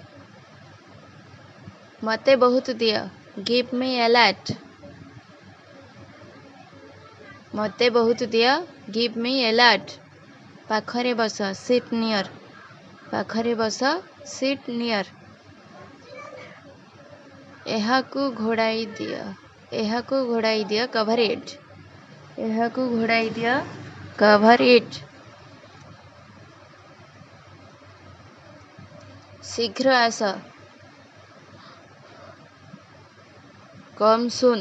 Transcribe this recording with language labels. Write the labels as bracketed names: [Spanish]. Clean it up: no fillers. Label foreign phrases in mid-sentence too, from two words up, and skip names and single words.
[Odia] ମତେ ବହୁତ ଦିଅ, [English] give me a lot. [Odia] ମତେ ବହୁତ ଦିଅ, [English] give me a lot. [Odia] ପାଖରେ ବସ, [English] sit near. [Odia] ପାଖରେ ବସ, [English] sit near. [Odia] ଏହାକୁ ଘୋଡ଼ାଇ ଦିଅ। ଏହାକୁ ଘୋଡ଼ାଇ ଦିଅ। [English] cover it. [Odia] ଏହାକୁ ଘୋଡ଼ାଇ ଦିଅ। [English] cover it. [Odia] ଶୀଘ୍ର ଆସ। [English] come soon.